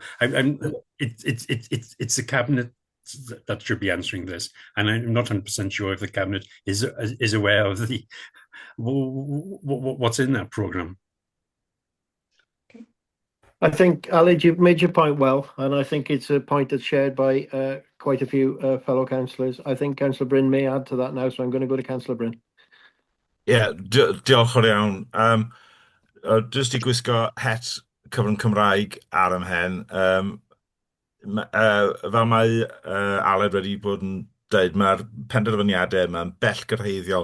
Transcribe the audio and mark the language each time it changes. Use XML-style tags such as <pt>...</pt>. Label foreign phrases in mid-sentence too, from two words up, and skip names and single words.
<en>It's the Cabinet that should be answering this, and I'm not 100% sure if the Cabinet is aware of the what's in that programme. I think, Aled, you've made your point well, and I think it's a point that's shared by quite a few fellow councillors. I think Councillor Bryn may add to that now, so I'm going to go to Councillor Bryn.</en> <cy>Yeah, diolch yn iawn. Jyst i gwisgo het cyfrwng Cymraeg ar ymhen. Fel mae Aled wedi bod yn dweud, mae'r penderfyniadau yma'n bell gyrhaeddiol.</cy>